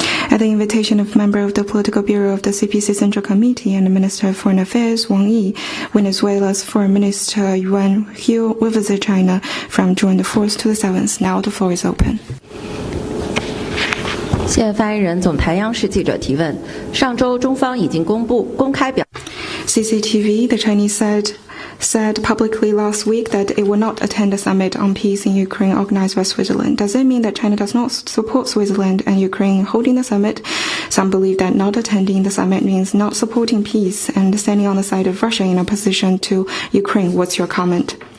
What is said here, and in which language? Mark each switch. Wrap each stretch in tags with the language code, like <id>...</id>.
<en>At the invitation of member of the Political Bureau of the CPC Central Committee and the Minister of Foreign Affairs, Wang Yi, Venezuela's Foreign Minister Yuan Hu will visit China from June the 4th to the 7th. Now the floor is open.</en> <zh>谢谢发言人。总台央视记者提问：上周中方已经公开表。</zh> <en>CCTV, the Chinese said publicly last week that it will not attend the summit on peace in Ukraine organized by Switzerland. Does it mean that China does not support Switzerland and Ukraine holding the summit? Some believe that not attending the summit means not supporting peace and standing on the side of Russia in opposition to Ukraine. What's your comment?</en>